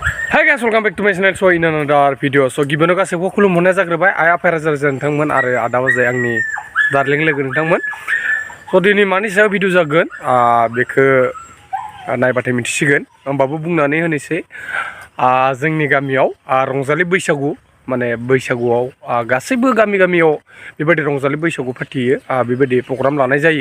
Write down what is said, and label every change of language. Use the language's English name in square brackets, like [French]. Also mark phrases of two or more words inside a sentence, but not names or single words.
[English] Hi guys, welcome back to my channel. So in another video. [Bodo] So गिबियावनो गासैबो खुलुमहरनाय जाग्रोबाय आइ आफा रायजो राजा नोंथांमोन आरो आदा बाजै आंनि दार्लिं लोगो नोंथांमोन. So दिनै मानि सायाव भिडिअ जागोन बेखौ नायबाथाय मिथिसिगोन. होमबाबो बुंनानै होनोसै जोंनि गामियाव रंजालि बैसागु माने बैसागुआव गासैबो गामियाव बेबायदि रंजालि बैसागु फाथियो बेबायदि प्रग्राम लानाय जायो.